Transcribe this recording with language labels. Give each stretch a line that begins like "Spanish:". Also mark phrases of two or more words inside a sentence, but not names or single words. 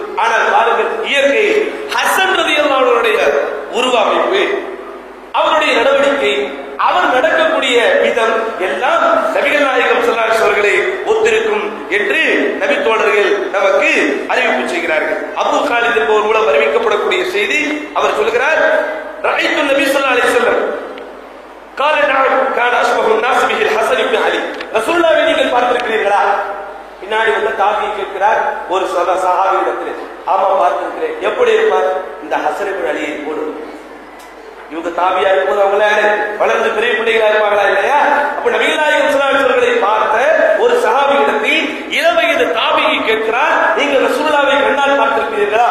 Tamil: ஆனால் பாருங்கள், இயற்கை ஹசன்
Arabic: رضي الله عنه
Tamil: உருவமைப்பு, அவருடைய நடவடிக்கை, அவர் நடக்கக்கூடிய விதம் எல்லாம் நபிகள் நாயகம்
Arabic: صلى الله عليه وسلم
Tamil: அவர்களை ஒத்திருக்கும் என்று நபி தோழர்கள் நமக்கு அறிவிப்பு செய்கிறார்கள். அபூ காலித் என்பவர் மூலம் அறிவிக்கப்படக்கூடிய செய்தி, அவர் சொல்கிறார்,
Arabic: رأيت النبي صلى الله عليه وسلم قال نعم كان اشبه الناس به الحسن بن علي.
Tamil: ரசூலுல்லாஹ்வை நீங்கள் பார்த்திருக்கிறீர்களா? பின்னாடி வந்து தாபி கேட்கிறார் ஒரு சஹாபியிடத்திலே. ஆமா பார்த்திருக்கிறேன். எப்படி இருப்பார்? இந்த ஹசன் இப்னு அலியை போல. இவங்க தாபியா இருக்கும்போது அவங்கள வளர்ந்து பெரிய பிள்ளைகளா இருப்பாங்களா இல்லையா? அப்ப நபிகள் நாயகம்
Arabic: صلى الله عليه وسلم
Tamil: அவர்களை பார்த்த ஒரு சஹாபியிடத்தில் இளவயது தாபியை கேட்கிறார், நீங்கள் ரசூலுல்லாஹ்வை கண்ணால் பார்த்திருக்கிறீர்களா?